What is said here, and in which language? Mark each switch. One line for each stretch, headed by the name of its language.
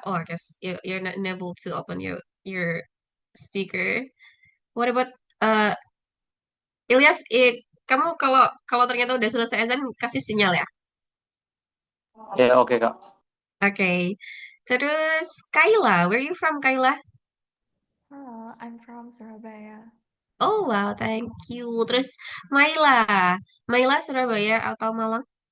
English: Oh, I guess you're not able to open your speaker. What about uh Ilyas?
Indonesian: Kamu kalau kalau ternyata udah selesai azan kasih sinyal ya. Ya oke kak. Oke. Terus
English: Kayla, where are you from, Kayla? Hello, I'm from Surabaya. Oh wow, thank you.
Indonesian: Terus Maila, Maila Surabaya atau Malang?